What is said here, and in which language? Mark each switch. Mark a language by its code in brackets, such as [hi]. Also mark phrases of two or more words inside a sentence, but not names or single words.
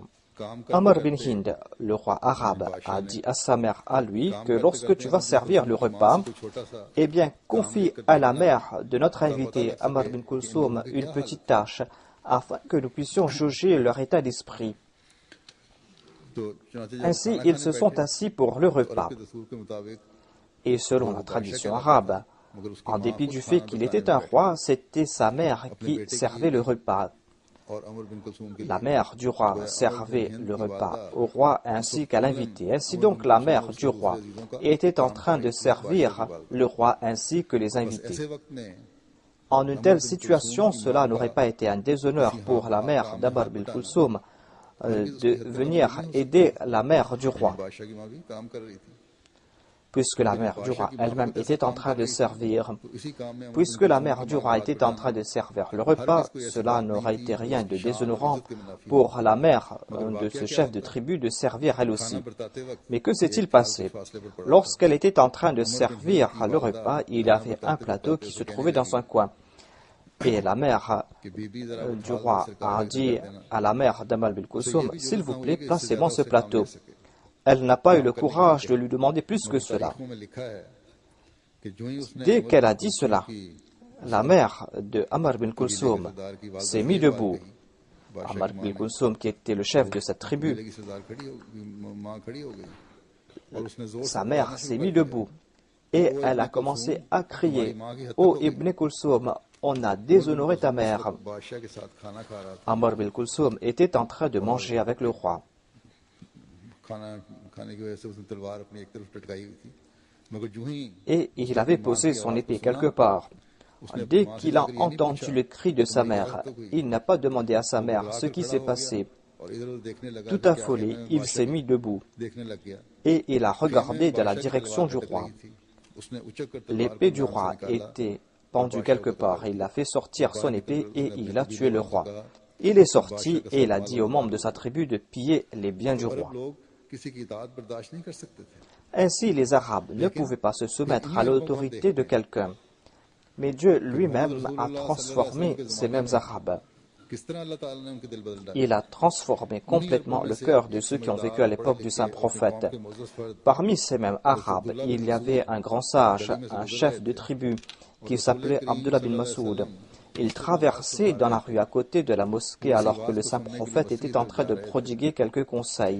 [fr] Amr bin Hind, le roi arabe, a dit à sa mère à lui que lorsque tu vas servir le repas, eh bien, confie à la mère de notre invité Amr bin Kulsoum une petite tâche afin que nous puissions juger leur état d'esprit. Ainsi, ils se sont assis pour le repas. Et selon la tradition arabe, en dépit du fait qu'il était un roi, c'était sa mère qui servait le repas. [ur] اور عمر بن کلثوم کے [fr] La [ur] लिए [fr] mère du roi servait le repas au roi ainsi qu'à l'invité. Ainsi donc, la mère du roi était en train de servir le roi ainsi que les invités. [ur] ایسے وقت میں [fr] En une telle situation, cela n'aurait pas été un déshonneur pour la mère d'Amr bin Kulsum de venir aider la mère du roi, [ur] بادشاہ کی ماں بھی کام کر رہی تھی, [fr] puisque la mère du roi elle-même était en train de servir. [ur] تو اسی کام میں [fr] Puisque la mère du roi était en train de servir le repas, cela n'aurait été rien de déshonorant pour la mère de ce chef de tribu de servir elle aussi. [ur] برتاتے وقت [fr] Mais que s'est-il passé? Lorsqu'elle était en train de servir le repas, il y avait un plateau qui se trouvait dans un coin. Et la mère [ur] کہ بی بی ذرا [fr] du roi a dit à la mère d'Amr bin Kulsum, « S'il vous plaît, placez-moi ce plateau. » Elle n'a pas eu le courage de lui demander plus que cela. [ur] تاریخوں میں لکھا ہے کہ جو ہی اس نے [fr] Dès qu'elle a dit cela, la mère de Amr bin Kulsum s'est mise debout. Amr bin Kulsum, qui était le chef de cette tribu, [ur] کی سردار کھڑی ہو ماں کھڑی ہو گئی اور اس نے زور [fr] sa mère s'est mise debout et elle a commencé à crier, « Oh Ibn Kulsum, on a déshonoré ta mère. » [ur] بادشاہ کے ساتھ کھانا کھا رہا تھا, [fr] Amr bin Kulsum était en train de manger avec le roi. [ur] کھانا کھانے کی وجہ سے اس نے تلوار اپنی ایک طرف لٹکائی ہوئی تھی، مگر جو ہی [fr] Et il avait posé son épée quelque part. Dès qu'il a entendu le cri de sa mère, il n'a pas demandé à sa mère ce qui s'est passé. [ur] اور ادھر دیکھنے لگا, [fr] Tout affolé, il s'est mis debout [ur] دیکھنے لگ گیا, [fr] et il a regardé dans la direction du roi. [ur] اس نے اچک کر تلوار [fr] L'épée [ur] को [fr] du [ur] نام سے [fr] roi [ur] निकाला, [fr] était pendue quelque part. Il a fait sortir son épée et il a tué le roi. Il est sorti et il a dit aux membres de sa tribu de piller les biens du roi. [ur] لوگ کسی کی اطاعت برداشت نہیں کر سکتے تھے, [fr] Ainsi, les Arabes ne pouvaient pas se soumettre à l'autorité de quelqu'un. Mais Dieu lui-même a transformé ces mêmes Arabes. [ur] کس طرح اللہ تعالیٰ نے ان کے دل بدل ڈالے. [fr] Il a transformé complètement le cœur de ceux qui ont vécu à l'époque du saint prophète. Parmi ces mêmes Arabes, il y avait un grand sage, un chef de tribu, qui s'appelait Abdullah bin Masoud. Il traversait dans la rue à côté de la mosquée alors que le saint prophète était en train de prodiguer quelques conseils.